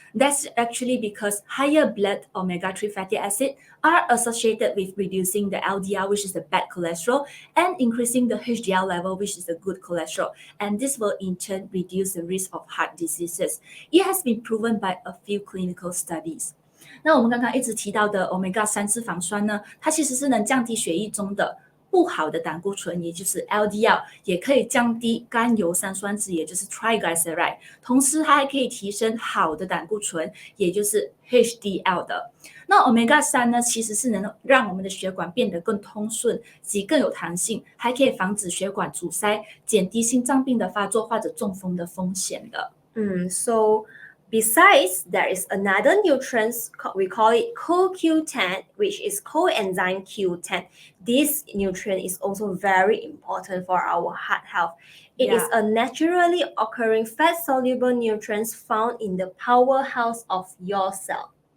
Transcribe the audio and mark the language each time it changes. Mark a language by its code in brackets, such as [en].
[en] That's actually because higher blood omega-3 fatty acid are associated with reducing the LDL, which is the bad cholesterol, and increasing the HDL level, which is the good cholesterol. And this will in turn reduce the risk of heart diseases. It has been proven by a few clinical studies. [zh] 那我们刚刚一直提到的 omega 3脂肪酸呢，它其实是能降低血液中的不好的胆固醇，也就是 LDL， 也可以降低甘油三酸酯，也就是 triglyceride。同时，它还可以提升好的胆固醇，也就是 HDL 的。那 omega 3呢，其实是能让我们的血管变得更通顺及更有弹性，还可以防止血管阻塞，减低心脏病的发作或者中风的风险的。 [en] So besides, there is another nutrient, we call it CoQ10, which is coenzyme Q10. This nutrient is also very important for our heart health. It is a naturally occurring fat-soluble nutrient found in the powerhouse of your cell.